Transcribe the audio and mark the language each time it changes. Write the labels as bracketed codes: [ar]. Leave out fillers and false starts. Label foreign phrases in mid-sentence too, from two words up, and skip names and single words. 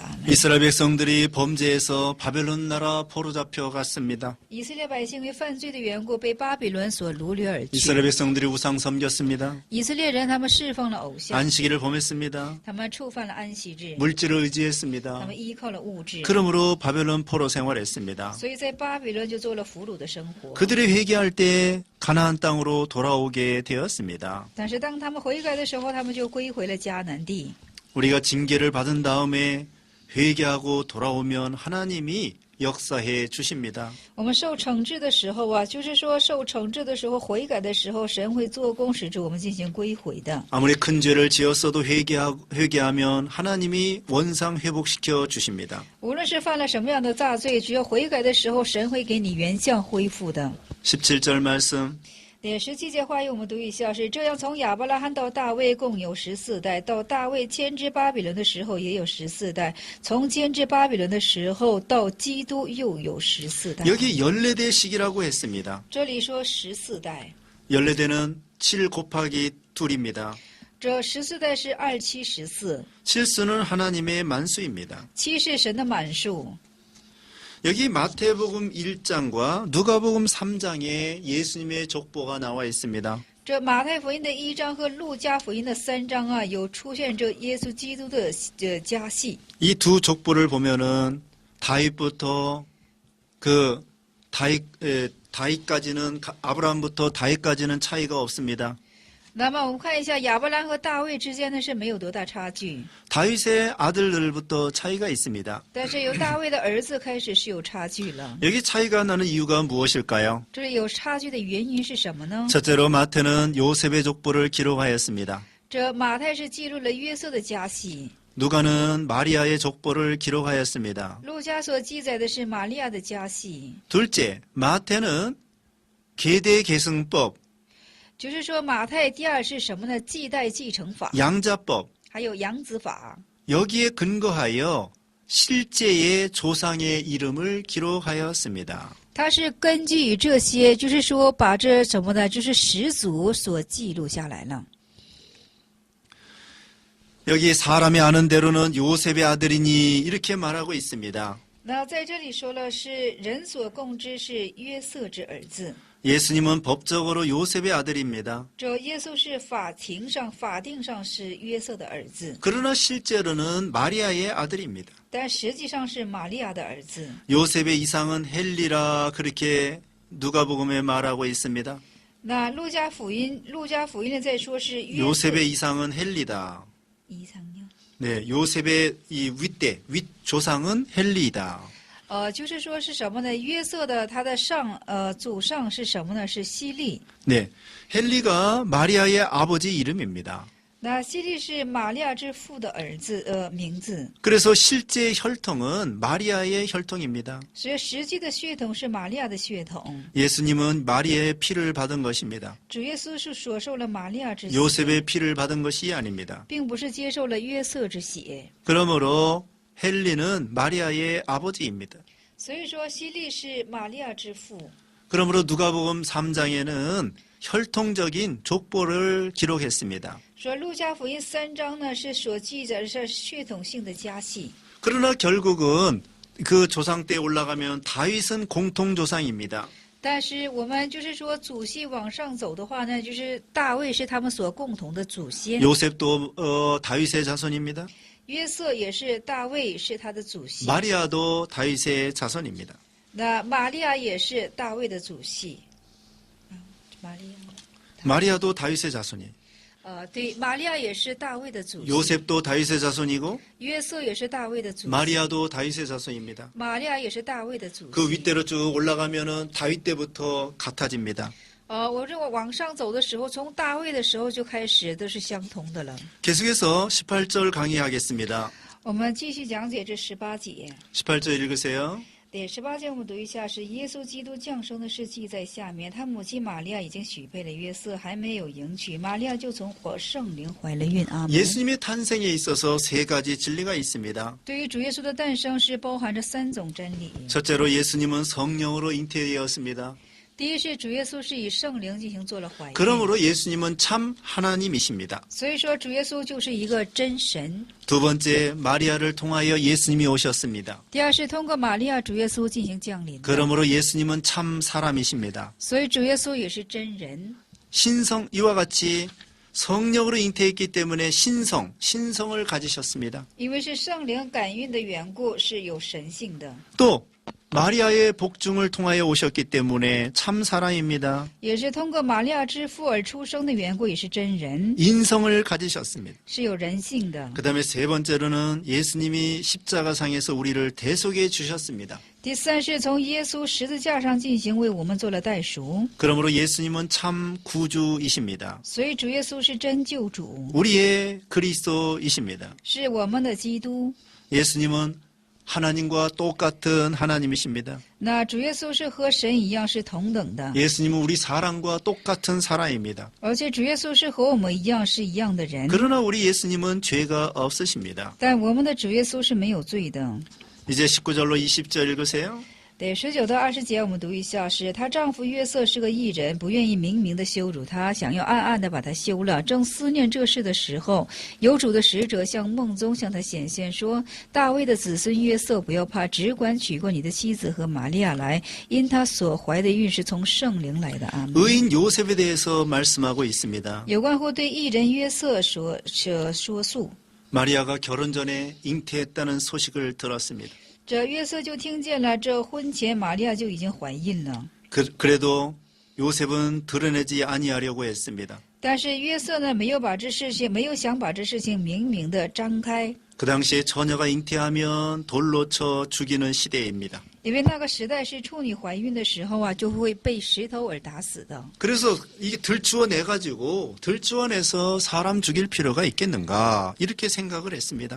[zh] 阿门。 [ko] 이스라엘 백성들이 범죄해서 바벨론 나라 포로잡혀 갔습니다. [zh] 以色列百姓因为犯罪的缘故，被巴比伦所掳掠而去。 [ko] 이스라엘 백성들이 우상 섬겼습니다. [zh] 以色列人他们侍奉了偶像， [ko] 안식일을 범했습니다. [zh] 他们触犯了安息日， [ko] 물질을 [zh] 他 [ko] 의지했습니다. [zh] 们依靠了物质， [ko] 그러므로 바벨론 포로 생활했습니다. [zh] 所以在巴比伦就做了俘虏的生活。 [ko] 그들이 회개할 때 가나안 땅으로 돌아오게 되었습니다. [zh] 但是当他们悔改的时候，他们就归回了迦南地。 [ko] 우리가 징계를 받은 다음에 회개하고 돌아오면 하나님이 역사해 주십니다. [zh] 我们受惩治的时候啊，就是说受惩治的时候、悔改的时候，神会做工使之我们进行归回的。 [ko] 아무리 큰 죄를 지었어도 회개하면 하나님이 원상 회복시켜 주십니다. [zh] 无论是犯了什么样的大罪，只要悔改的时候，神会给你原相恢复的。 [ko] 17절 말씀. [zh] 17 节话语我们读一下，是这样：从亚伯拉罕到大卫共有14代，到大卫迁至巴比伦的时候也有14代，从迁至巴比伦的时候到基督又有14代。 [ko] 여기 14대씩이라고 했습니다. [zh] 这里说14代， [ko] 14대는 7 곱하기 2입니다. [zh] 这14代是2714， [ko] 7수는 하나님의 만수입니다. [zh] 7 是神的满数。 [ko] 여기 마태복음 1장과 누가복음 3장에 예수님의 족보가 나와 있습니다. [zh] 这马太福音的1章和路加福音的3章啊，有出现这耶稣基督的家系。 [ko] 이 두 족보를 보면은 다윗부터 다윗까지는 아브라함부터 다윗까지는 차이가 없습니다. [zh] 那么我们看一下亚伯兰和大卫之间呢是没有多大差距， [ko] 다윗의 아들들부터 차이가 있습니다. [zh] 但是由大卫的儿子开始是有差距了。 [ko] 여기 차이가 나는 이유가 무엇일까요? [zh] 这里有差距的原因是什么呢？ [ko] 첫째로 마태는 요셉의 족보를 기록하였습니다. [zh] 这马太是记录了约瑟的家系， [ko] 누가는 마리아의 족보를 기록하였습니다. [zh] 路加所记载的是玛利亚的家系。 [ko] 둘째, 마태는 계대계승법 [zh] 就是说马太第二是什么呢？继代继承法， [ko] 양자법 [zh] 还有养子法。 [ko] 여기에 근거하여 실제의 조상의 이름을 기록하였습니다. [zh] 它是根据这些，就是说把这什么呢？就是始祖所记录下来了。 [ko] 여기 사람이 아는 대로는 요셉의 아들이니 이렇게 말하고 있습니다. [zh] 那在这里说了是人所共知是约瑟之儿子， [ko] 예수님은 법적으로 요셉의 아들입니다. [zh] 这耶稣是法庭上、法定上是约瑟的儿子， [ko] 그러나 실제로는 마리아의 아들입니다. [zh] 但实际上是玛利亚的儿子。 [ko] 요셉의 이상은 헬리라 그렇게 누가복음에 말하고 있습니다. [zh] 那路加福音呢在说是约瑟 [ko] 요셉의 이상은 헬리다. 이상요. 네, 요셉의 이 윗조상은 헬리이다. [zh] 就是说是什么呢？约瑟的他的祖上是什么呢？是希利。 [ko] 네, 헬리가 마리아의 아버지 이름입니다. [zh] 那希利是玛利亚之父的儿子，名字。 [ko] 그래서 실제 혈통은 마리아의 혈통입니다. [zh] 所以实际的血统是玛利亚的血统。 [ko] 예수님은 마리아의 피를 받은 것입니다. [zh] 主耶稣是所受了玛利亚之血， [ko] 요셉의 피를 받은 것이 아닙니다. [zh] 并不是接受了约瑟之血。 [ko] 그러므로 헬리는 마리아의 아버지입니다. [zh] 所以说希利是玛利亚之父。 [ko] 그러므로 누가복음 3장에는 혈통적인 족보를 기록했습니다. [zh] 说路加福音3章呢是所记载的是血统性的家系， [ko] 그러나 결국은 그 조상 때 올라가면 다윗은 공통조상입니다. [zh] 但是我们就是说祖系往上走的话呢，就是大卫是他们所共同的祖先， [ko] 요셉도 다윗의 자손입니다. [zh] 约瑟也是大卫是他的祖系， [ko] 마리아도 다윗의 자손입니다. [zh] 那玛利亚也是大卫的祖系。玛利亚， [ko] 마리아도 다윗의 자손이에요. [zh] 对，玛利亚也是大卫的祖系， [ko] 요셉도 다윗의 자손이고 [zh] 约瑟也是大卫的祖系， [ko] 마리아도 다윗의 자손입니다. [zh] 玛利亚也是大卫的祖 [ko] 그 [zh] 系。 [ko] 윗대로 쭉 올라가면은 다윗 때부터 같아집니다. [zh] 我认为往上走的时候，从大卫的时候就开始都是相同的了。 [ko] 계속해서 18절 강의하겠습니다. [zh] 我们继续讲解这18节。 [ko] 18절 읽으세요. [zh] 对，18节我们读一下，是耶稣基督降生的事记在下面。他母亲玛利亚已经许配了约瑟，还没有迎娶，玛利亚就从圣灵怀了孕。阿门。 [ko] 예수님의 탄생에 있어서 세 가지 진리가 있습니다. [zh] 对于主耶稣的诞生是包含着3种真理。 [ko] 첫째로 예수님은 성령으로 잉태되었습니다. [zh] 第一是主耶稣是以圣灵进行做了怀孕， [ko] 그러므로 예수님은 참 하나님이십니다. [zh] 所以说主耶稣就是一个真神。 [ko] 두 번째, 마리아를 통하여 예수님이 오셨습니다. [zh] 第二是通过玛利亚主耶稣进行降临的， [ko] 그러므로 예수님은 참 사람이십니다. [zh] 所以主耶稣也是真人。 [ko] 신성 이와 같이 성령으로 잉태했기 때문에 신성을 가지셨습니다. [zh] 因为是圣灵感孕的缘故，是有神性的， [ko] 또 마리아의 복중을 통하여 오셨기 때문에 참 사람입니다. [zh] 也是通过玛利亚之父而出生的缘故，也是真人， [ko] 인성을 가지셨습니다. [zh] 是有人性的。 [ko] 그 다음에 세 번째로는 예수님이 십자가상에서 우리를 대속해 주셨습니다. [zh] 第三是从耶稣十字架上进行为我们做了代赎， [ko] 그러므로 예수님은 참 구주이십니다. [zh] 所以主耶稣是真救主， [ko] 우리의 그리스도이십니다. [zh] 是我们的基督。 [ko] 예수님은 하나님과 똑같은 하나님이십니다. [zh] 那主耶稣是和神一样是同等的， [ko] 예수님은 우리 사람과 똑같은 사람입니다. [zh] 而且主耶稣是和我们一样是一样的人， [ko] 그러나 우리 예수님은 죄가 없으십니다. [zh] 但我们的主耶稣是没有罪的。 [ko] 이제 19절로 20절 읽으세요. [zh] 对，19到20节我们读一下，是她丈夫约瑟是个义人，不愿意明明的羞辱她，想要暗暗的把她休了。正思念这事的时候，有主的使者向梦中向他显现，说：“大卫的子孙约瑟，不要怕，只管娶过你的妻子和玛利亚来，因她所怀的孕是从圣灵来的。”阿门。 [ko] 의인 요셉에 대해서 말씀하고 있습니다. [zh] 有关乎对义人约瑟说述， [ko] 마리아가 결혼 전에 잉태했다는 소식을 들었습니다. [zh] 这约瑟就听见了，这婚前玛利亚就已经怀孕了。 [ko] 그래도 요셉은 드러내지 아니하려고 했습니다. [zh] 但是约瑟呢，没有想把这事情明明的张开， [ko] 그 당시에 처녀가 잉태하면 돌로 쳐 죽이는 시대입니다. [zh] 因为那个时代是处女怀孕的时候啊，就会被石头而打死的。 [ko] 그래서 이게 들추어내서 사람 죽일 필요가 있겠는가 이렇게 생각을 했습니다.